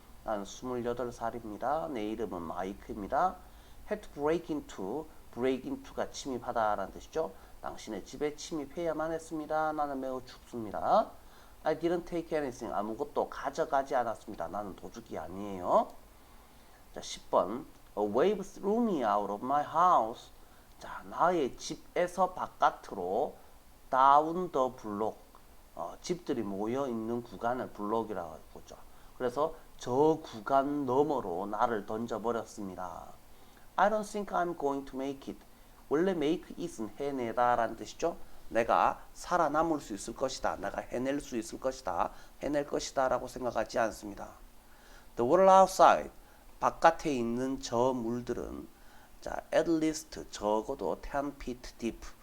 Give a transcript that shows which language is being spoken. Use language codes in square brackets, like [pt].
[ko] 나는 28살입니다. 내 이름은 마이크입니다. [en] had to break into, break into [ko] 가 침입하다 라는 뜻이죠. 당신의 집에 침입해야만 했습니다. 나는 매우 춥습니다. [en] I didn't take anything. [ko] 아무것도 가져가지 않았습니다. 나는 도둑이 아니에요. 자, 10번. [en] A wave threw me out of my house. [ko] 자, 나의 집에서 바깥으로 [en] down the block. [ko] 집들이 모여 있는 구간을 블록이라고 보죠. 그래서 저 구간 너머로 나를 던져버렸습니다. [en] I don't think I'm going to make it. [ko] 원래 make it은 해내다 라는 뜻이죠. 내가 살아남을 수 있을 것이다. 내가 해낼 수 있을 것이다. 해낼 것이다 라고 생각하지 않습니다. [en] The water outside. [ko] 바깥에 있는 저 물들은 자, [en] at least [ko] 적어도 [en] 10 feet deep.